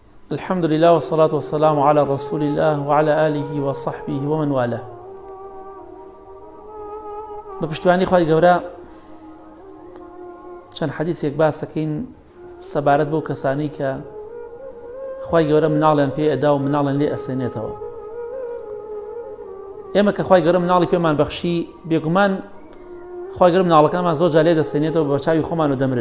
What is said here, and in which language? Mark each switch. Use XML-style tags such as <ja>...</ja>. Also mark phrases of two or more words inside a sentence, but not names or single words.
<ar>الحمد لله والصلاة والسلام على رسول الله وعلى آله وصحبه ومن والاه.</ar> <ckb>بپشتوانی خوای گەورە چەند حەدیثێک باس دەکەین سەبارەت بەو کەسانی کە خوای گەورە مناڵیان پێ ئەدا و مناڵیان لێ ئەسێنێتەوە. ئێمە کە خوای گەورە مناڵی پێمان بەخشی بێگومان خوای گەورە مناڵەکانمان زۆر جار لێ دەسێنێتەوە بە چاوی خۆمان و دەمرن.</ckb>